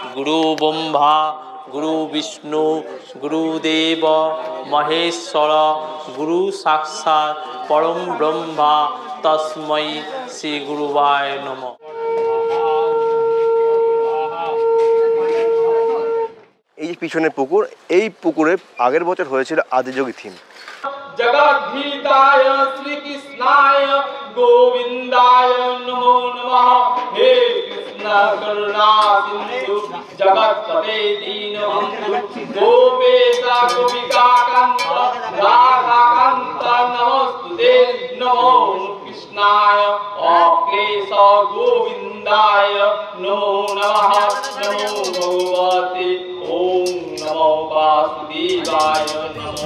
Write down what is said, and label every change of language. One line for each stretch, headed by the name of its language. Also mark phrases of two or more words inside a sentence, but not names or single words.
Sanskrit: गुरु ब्रह्मा गुरु विष्णु गुरुदेव महेश्वर गुरु साक्षात् परम ब्रह्मा तस्मै श्री गुरुवाय नमः।
Bangla: এই যে পিছনে পুকুর, এই পুকুরে আগের বছর হয়েছিল আদিযোগী থিম।
Sanskrit: जगद्धिताय श्री कृष्णाय गोविंदाय नमो नमः। हे कृष्ण करुणा सिंधु जगत्पते दीनबंधु गोपेशा गोपिका कांत राधा कांत नमोस्तुते। नमो कृष्णाय अक्लेश गोविंदाय नमो नमः। नमो भगवते ओम नमो वासुदेवाय नमो।